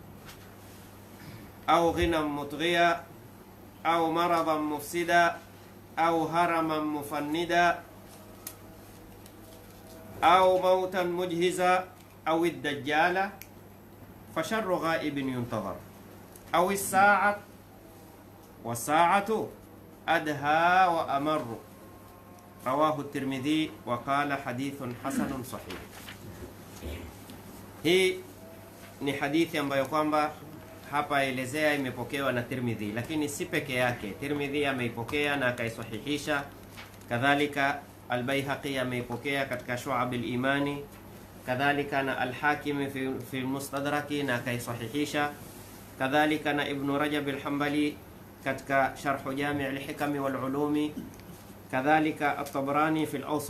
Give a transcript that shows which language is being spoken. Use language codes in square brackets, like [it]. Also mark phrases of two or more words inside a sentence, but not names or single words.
[ar] أو غنى مطغيا أو مرضا مفسدا أو هرما مفندا أو موتا مجهزا أو الدجال فشر غائب ينتظر أو الساعة والساعة أدهى وأمر. رواه الترمذي وقال حديث حسن صحيح. [sw] Hii ni hadithi ambayo kwamba hapa elezea imepokewa na Tirmidhi, lakini si peke yake. Tirmidhi ameipokea na akaisahihisha, kadhalika Al-Baihaqi ameipokea katika Shu'ab al-Imani, kadhalika na Al-Hakim fi Mustadraki na akaisahihisha, kadhalika na Ibn Rajab al-Hanbali katika Sharh Jami' al-Hikam wal-Ulumi, kadhalika At-Tabrani fi al-Awsat.